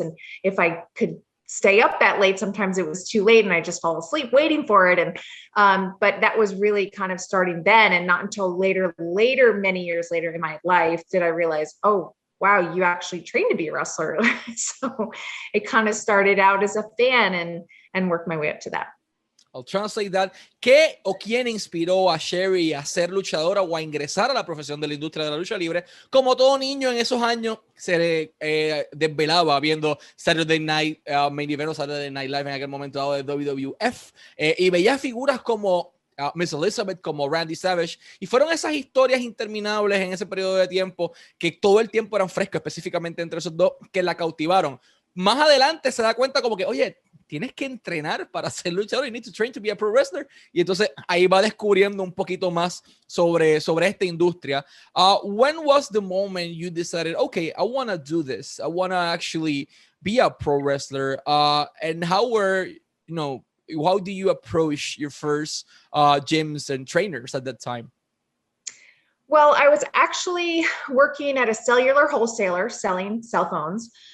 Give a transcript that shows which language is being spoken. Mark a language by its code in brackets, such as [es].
[en] And if I could stay up that late, sometimes it was too late and I just fall asleep waiting for it. And but that was really kind of starting then, and not until later, many years later in my life, did I realize, oh, wow, you actually trained to be a wrestler. So it kind of started out as a fan and worked my way up to that. I'll translate that. [es] ¿Qué o quién inspiró a Cherry a ser luchadora o a ingresar a la profesión de la industria de la lucha libre? Como todo niño en esos años se desvelaba viendo Saturday Night Main Event o Saturday Night Live en aquel momento dado de WWF, y veía figuras como Miss Elizabeth, como Randy Savage, y fueron esas historias interminables en ese periodo de tiempo que todo el tiempo eran frescos, específicamente entre esos dos, que la cautivaron. Más adelante se da cuenta como que, oye, tienes que entrenar para ser luchador. [en] You need to train to be a pro wrestler. [es] Y entonces ahí va descubriendo un poquito más sobre esta industria. [en] When was the moment you decided, okay, I want to do this. I want to actually be a pro wrestler. And how do you approach your first gyms and trainers at that time? Well, I was actually working at a cellular wholesaler selling cell phones.